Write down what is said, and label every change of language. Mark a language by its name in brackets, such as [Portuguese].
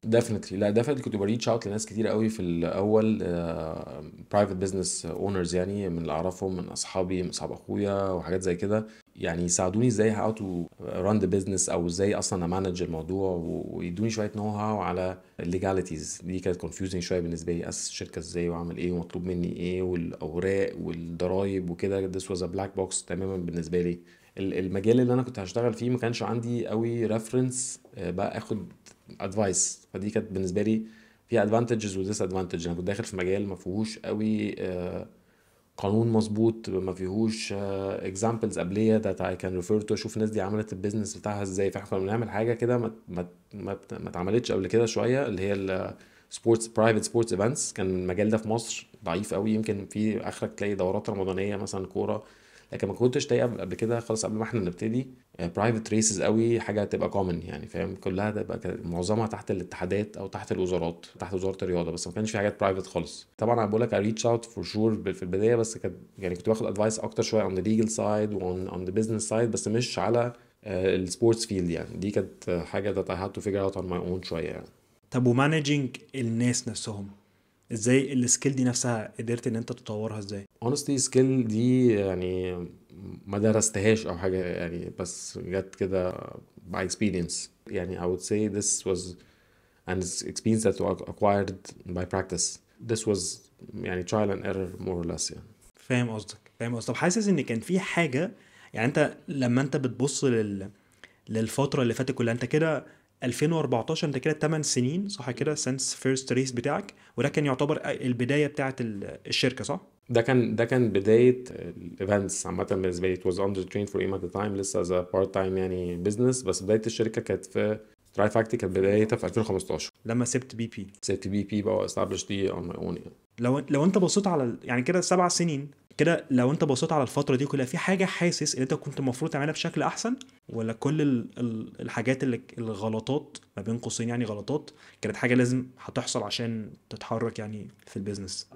[Arabic] definitely لا definitely كنت بريتش اوت لناس كتير قوي في الاول [English] private business owners [Arabic] يعني، من اللي اعرفهم، من اصحابي، من اصحاب اخويا وحاجات زي كده، يعني يساعدوني ازاي [English] how to run the business [Arabic] او ازاي اصلا امانج الموضوع، ويدوني شويه نو هاو على الليجاليتيز. دي كانت confusing شويه بالنسبه لي، اسس شركه ازاي واعمل ايه ومطلوب مني ايه والاوراق والضرايب وكده. [English] this was a black box [Arabic] تماما بالنسبه لي. المجال اللي انا كنت هشتغل فيه ما كانش عندي قوي ريفرنس بقى اخد ادفايس، فدي كانت بالنسبه لي فيها ادفانتجز وديس ادفانتج. انا كنت داخل في مجال ما فيهوش قوي قانون مظبوط، ما فيهوش اكزامبلز قبليه [English] that I can refer to [Arabic] اشوف الناس دي عملت البيزنس بتاعها ازاي. فاحنا كنا بنعمل حاجه كده ما اتعملتش قبل كده شويه، اللي هي السبورتس برايفت سبورتس ايفنتس. كان المجال ده في مصر ضعيف قوي، يمكن في اخرك تلاقي دورات رمضانيه مثلا كوره، لكن ما كنتش تلاقي قبل كده خالص قبل ما احنا نبتدي برايفت ريسز قوي، حاجه تبقى كومن يعني، فاهم. كلها تبقى معظمها تحت الاتحادات او تحت الوزارات، تحت وزاره الرياضه، بس ما كانش في حاجات برايفت خالص. طبعا انا بقول لك ريتش اوت فور شور في البدايه، بس كانت يعني كنت باخد ادفايس اكتر شويه [English] on the legal side on the business side، [Arabic] بس مش على السبورتس فيلد يعني. دي كانت حاجه [English] that I had to figure out on my own [Arabic] شويه يعني. طب ومانجينج الناس نفسهم ازاي؟ السكيل دي نفسها قدرت ان انت تطورها ازاي؟ [English] honestly skill [Arabic] دي يعني ما درستهاش او حاجه يعني، بس جت كده [English] by experience يعني. I would say this was an experience that was acquired by practice. This was يعني trial and error more or less يعني. [Arabic] فاهم قصدك. طب حاسس ان كان في حاجة، يعني انت لما انت بتبص للفترة اللي فاتت كلها، انت كده 2014 انت كده 8 سنين صح كده [English] since first race [Arabic] بتاعك، وده كان يعتبر البداية بتاعت الشركة صح؟ ده كان بداية الايفنتس عامة بالنسبة لي. [English] it was under train for aim at the time، لسه as a part time يعني business. [Arabic] بس بداية الشركة كانت في تراي فاكتي، كانت بدايتها في 2015. لما سبت BP. سبت BP بقى established دي [English] on my own [Arabic] يعني. لو انت بصيت على يعني كده 7 سنين كده، لو انت بصيت على الفترة دي كلها، في حاجة حاسس ان انت كنت المفروض تعملها بشكل احسن، ولا كل الحاجات الغلطات ما بين قوسين يعني غلطات كانت حاجة لازم هتحصل عشان تتحرك يعني في البيزنس؟